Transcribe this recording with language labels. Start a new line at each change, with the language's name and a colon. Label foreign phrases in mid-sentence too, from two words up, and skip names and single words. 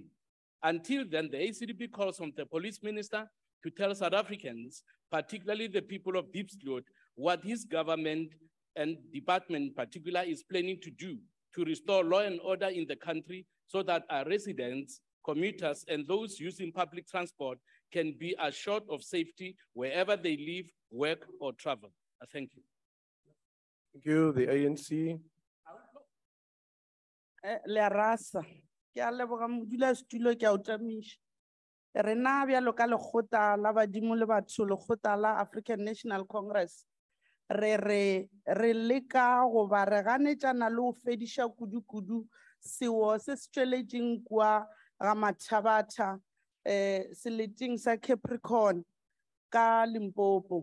English: Until then, the ACDP calls on the police minister to tell South Africans, particularly the people of Diepkloof, what his government and department in particular is planning to do to restore law and order in the country so that our residents, commuters, and those using public transport can be assured of safety wherever they live, work, or travel. Thank you. Thank you. The ANC.
Northern Sotho: Le rasa, ke a leboga modulasetulo ke a o tamiša. Re na bjalo ka lekgotla la badimo le batho lekgotla la African National Congress. Re leka go ba re ganetšana le go fediša kudu-kudu sewo se se tšweletšeng kwa ga Mathabata seleting sa Capricorn ka Limpopo.